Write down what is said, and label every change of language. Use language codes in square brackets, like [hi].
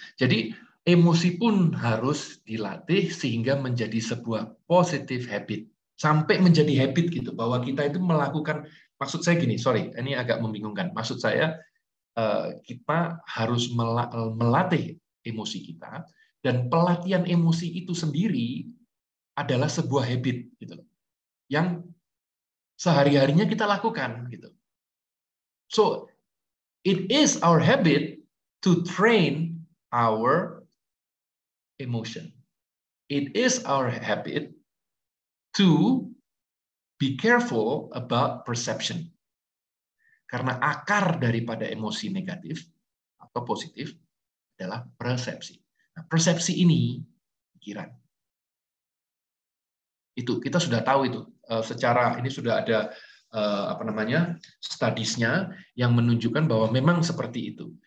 [id] Jadi emosi pun harus dilatih sehingga menjadi sebuah positive habit sampai menjadi habit gitu bahwa kita itu melakukan, maksud saya gini, sorry ini agak membingungkan. Maksud saya kita harus melatih emosi kita, dan pelatihan emosi itu sendiri adalah sebuah habit gitu yang sehari-harinya kita lakukan gitu. [en] So it is our habit to train our emotion. It is our habit to be careful about perception. [id] Karena akar daripada emosi negatif atau positif adalah persepsi. Nah, persepsi ini pikiran. Itu kita sudah tahu itu. Secara ini sudah ada studies-nya yang menunjukkan bahwa memang seperti itu.